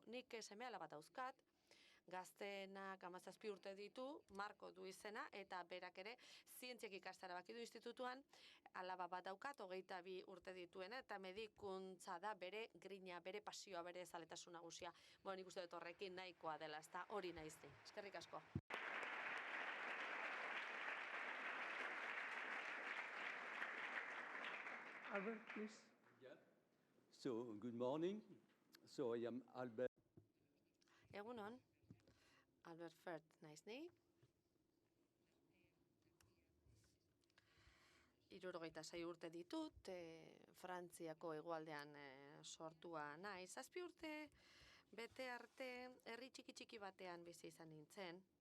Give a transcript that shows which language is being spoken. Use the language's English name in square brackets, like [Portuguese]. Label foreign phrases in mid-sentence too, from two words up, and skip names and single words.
[Basque] Nik seme-alaba dauzkat, gazteenak 17 urte ditu, Marko du izena, eta berak ere zientziak ikastara baki du institutuan, alaba bat daukat, 22 urte dituena, eta medikuntza da bere grina, bere pasioa, bere zaletasun nagusia. Nik uste dut horrekin nahikoa dela, ezta hori naizti. Eskerrik asko. [English] Albert, please. Yeah. So, good morning. So, I am Albert. [Basque] Egunon, Albert Fert naiz ni. 76 urte ditut, Frantziako hegoaldean sortua naiz. 7 urte bete arte herri txiki batean bizi izan nintzen.